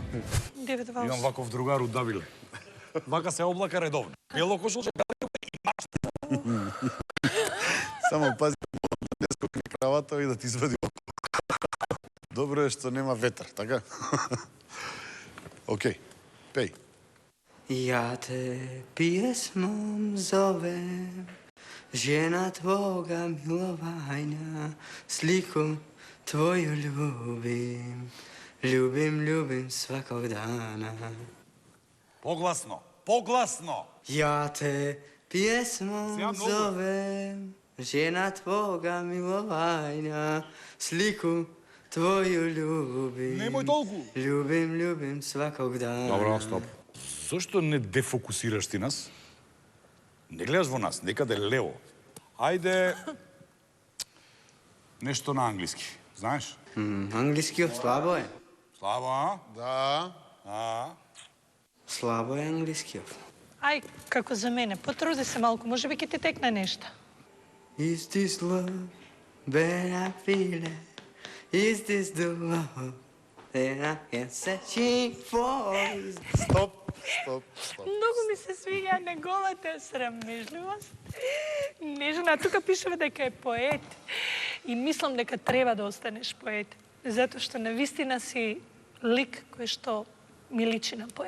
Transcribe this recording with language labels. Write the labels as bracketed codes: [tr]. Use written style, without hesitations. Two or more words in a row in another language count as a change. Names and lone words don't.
[mk] Имам ваков другар од Давиле. Вака се облака редовно. Бело кошулче, Само пази да не скокне кравата и да ти извади око. Добро е што нема ветар, така? Океј, пеј. [hr] Ja te pjesmom zovem, žena tvoga milovanja, sliku tvoju ljubim, ljubim svakog dana. [mk] Погласно, погласно. [hr] Ja te pjesmom zovem, žena tvoga milovanja, sliku tvoju ljubim. [mk] Немој толку. [hr] Ljubim svakog dana. [mk] Добро, стоп. Зошто не дефокусираш ти нас? Не гледаш во нас, некаде лево. Ајде нешто на англиски, знаеш? Англискиот слабо е. Слабо, а? Да. Слабо е англискиот. Ај, како за мене, потруди се малку, може би ќе ти текне нешто. [en] Is this love that I feel? Is this the love that I am searching for? [mk] Стоп. Многу ми се свиѓа неговата срамежливост. Нежна, тука пишува дека е поет. И мислам дека треба да останеш поет. Затоа што навистина си лик кој што ми личи на поет.